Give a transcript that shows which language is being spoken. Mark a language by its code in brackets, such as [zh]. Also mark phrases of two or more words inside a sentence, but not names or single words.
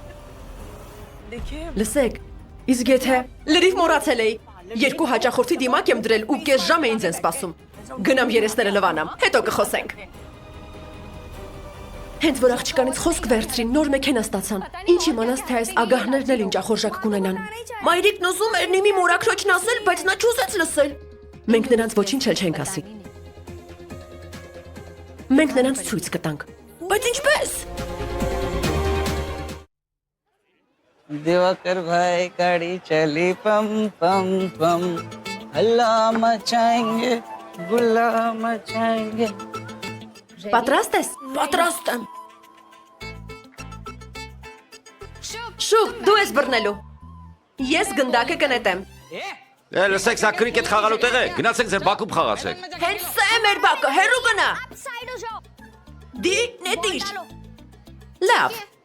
[hy] Լսեք, իսկ եթե լրիվ մոռացել էի, երկու հաճախորդի դիմակ եմ դրել ու կես ժամ էին ձեն սպասում։ Գնամ երեսները լվանամ, հետո կխոսենք։ Հենց որ աղջկանից խոսք վերցրին, նոր մեքենա ստացան։ Ինչ իմանաս, թե այս ագահներն էլ ինչ ախորժակ կունենան։ Մայրիկն ուզում էր Նիմի մորաքրոջն ասել, բայց նա չուզեց լսել։ Մենք նրանց ոչինչ էլ չենք ասի։ Մենք նրանց ցույց կտանք։ Բայց ինչպես։ [hi] दिवाकर भाई गाड़ी चली पम पम पम हल्ला मचाएंगे गुल्ला मचाएंगे [hy] Պատրաստ ես։ Պատրաստ եմ։ Շուտ, դու ես բռնելու։ Ես գնդակը կնետեմ։ Լսեք, սա կրիկետ խաղալու տեղ է, գնացեք ձեր բակում խաղացեք։ Հենց սա է մեր բակը, հեռու գնա։ Դի նետիր։ Լավ։